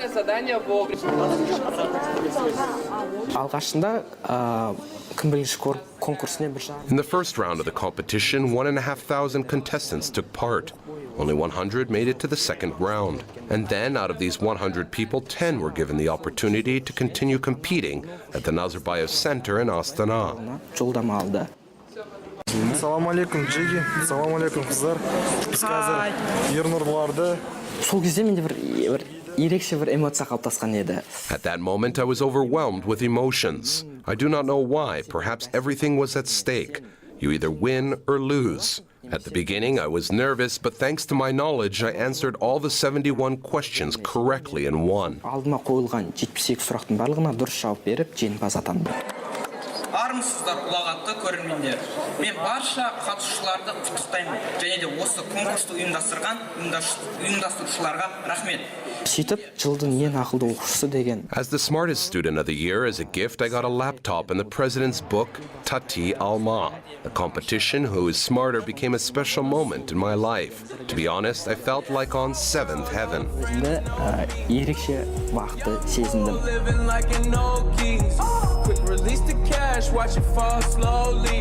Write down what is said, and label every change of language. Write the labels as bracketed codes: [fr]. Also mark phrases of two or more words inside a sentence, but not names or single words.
[en] In the first round of the competition, 1,500 contestants took part. Only 100 made it to the second round. And then, out of these 100 people, 10 were given the opportunity to continue competing at the Nazarbayev Center in Astana. [ar] السلام عليكم, Jigi. السلام عليكم, [kk] kızlar. Biz қазір Ernur'larda. [en] At that moment, I was overwhelmed with emotions. I do not know why. Perhaps everything was at stake. You either win or lose. At the beginning, I was nervous, but thanks to my knowledge, I answered all the 71 questions correctly and won. [kk] Армысыздар, ұлағатты көрермендер. Мен барша қатысушыларды құттықтаймын. Және де осы конкурсты ұйымдастырушыларға рахмет. [en] As the smartest student of the year, as a gift, I got a laptop and the president's book, Tati Alma. The competition, Who is Smarter, became a special moment in my life. To be honest, I felt like on seventh heaven. Quick release the cash, watch it fall slowly.